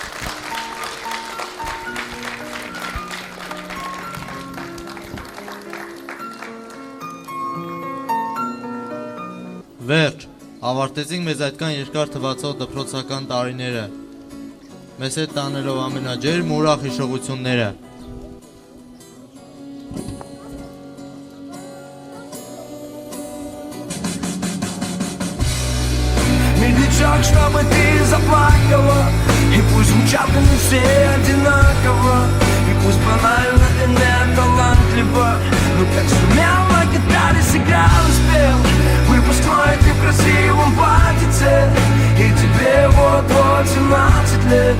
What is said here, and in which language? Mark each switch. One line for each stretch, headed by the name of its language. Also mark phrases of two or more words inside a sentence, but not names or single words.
Armenian: Վերջ, ավարտեցինք մեզ այդքան երկար թվացող դպրոցական տարիները, մեզ հետ տանելով ամենաջերմ ու ուրախ հիշողությունները։
Russian: Медлячок, чтобы ты заплакала, и пусть звучат они все одинаково, и пусть банально и не талантливо, но как сумел на гитаре сыграл и спел выпускной ты в красивом платьице, и тебе вот 17 лет.